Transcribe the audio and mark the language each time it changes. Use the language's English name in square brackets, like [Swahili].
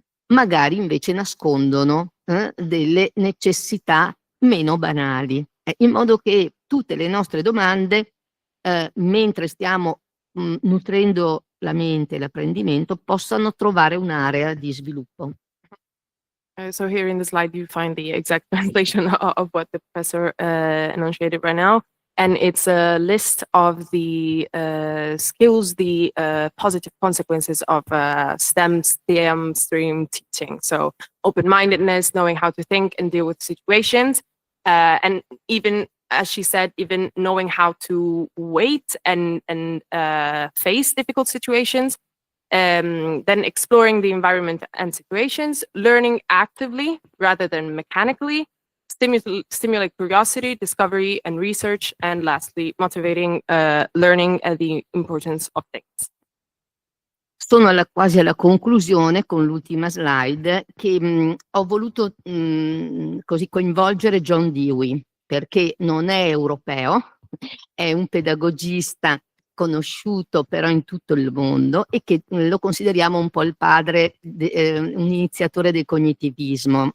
[Italian] magari invece nascondono delle necessità meno banali, in modo che tutte le nostre domande, mentre stiamo nutrendo la mente e l'apprendimento, possano trovare un'area di sviluppo. [English] So here in the slide you find the exact translation of what the professor enunciated right now, and it's a list of the skills, the positive consequences of STEM, STEAM teaching. So open-mindedness, knowing how to think and deal with situations, and even, as she said, even knowing how to wait and face difficult situations, then exploring the environment and situations, learning actively rather than mechanically, stimulate curiosity, discovery, and research, and lastly, motivating learning and the importance of things. [Italian] Sono quasi alla conclusione con l'ultima slide che ho voluto così coinvolgere John Dewey, perché non è europeo, è un pedagogista conosciuto però in tutto il mondo e che lo consideriamo un po' il padre, un iniziatore del cognitivismo.